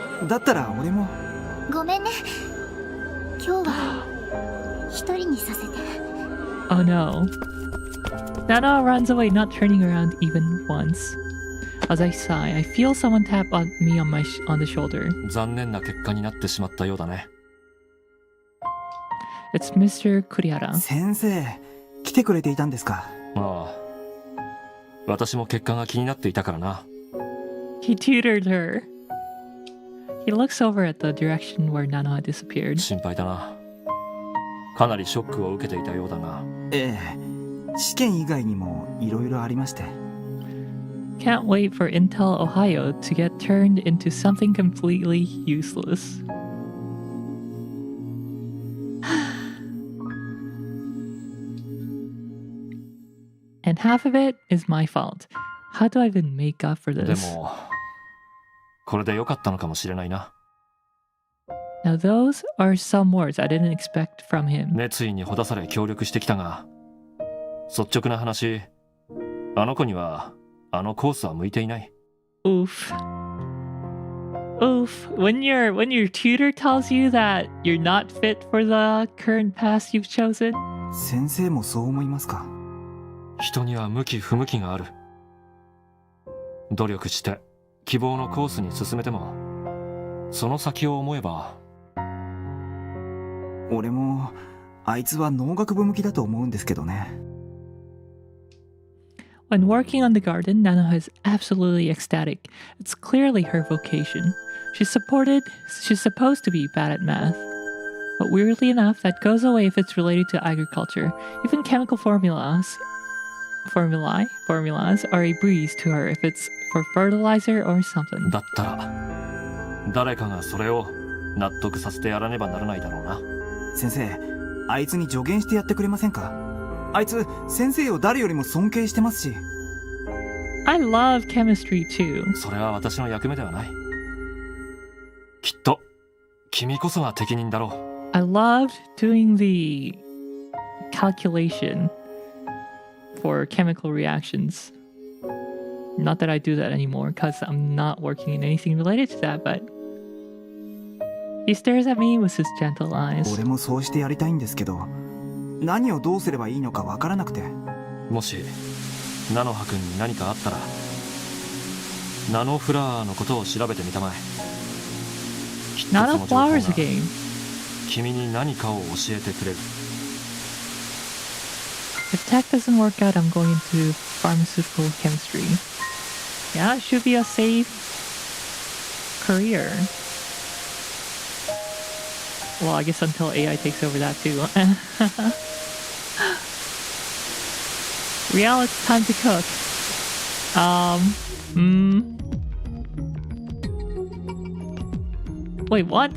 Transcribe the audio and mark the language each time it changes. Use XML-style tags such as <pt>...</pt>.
<ja>だったら俺も。ごめんね。今日は一人にさせて。</ja> <en>Oh no. Nanoha runs away, not turning around even once. As I sigh, I feel someone tap on me on the shoulder.</en> <ja>残念な結果になってしまったようだね。</ja> <en>It's Mr. Kurihara.</en> <ja>先生、来てくれていたんですか。ああ。私も結果が気になっていたからな。</ja> <en>He tutored her. He looks over at the direction where Nanoha disappeared.</en> <ja>心配だな。かなりショックを受けていたようだが。ええ、試験以外にもいろいろありまして。</ja> <en>Can't wait for Intel Ohio to get turned into something completely useless. And half of it is my fault. How do I even make up for</en> <ja>で</ja> <en>this?</en> <ja>も、これで良かったのかもしれないな。</ja> <en>Now those are some words I didn't expect from him.</en> <ja>熱意にほだされ協力してきたが、率直な話、あの子にはあのコースは向いていない。</ja> <en>Oof. Oof. When your tutor tells you that you're not fit for the current path you've chosen.</en> <ja>先生もそう思いますか。人には向き不向きがある。努力して希望のコースに進めても、その先を思えば。俺もあいつは農学部向きだと思うんですけどね。</ja> <en>When working on the garden, Nanoha is absolutely ecstatic. It's clearly her vocation. She's supposed to be bad at math. But weirdly enough, that goes away if it's related to agriculture. Even chemical formulas are a breeze to her if it's for fertilizer or something.</en> <ja>だったら誰かがそれを納得させてやらねばならないだろうな。先生、あいつに助言してやってくれませんか？あいつ先生を誰よりも尊敬してますし。</ja> <en>I love chemistry too.</en> <ja>それは私の役目ではない。きっと君こそが適任だろう。</ja> <en>I loved doing the calculation for chemical reactions. Not that I do that anymore because I'm not working in anything related to that, but he stares at me with his gentle eyes.</en> <ja>俺もそうしてやりたいんですけど、何をどうすればいいのかわからなくて。もしナノハ君に何かあったらナノフラワーのことを調べてみたまえ。きっとその情報が</ja> <en>Nanoflowers game.</en> <ja>君に何かを教えてくれる。</ja> <en>If tech doesn't work out, I'm going into pharmaceutical chemistry. Yeah, it should be a safe career. Well, I guess until AI takes over that too. Rielle, it's time to cook. Wait, what?</en>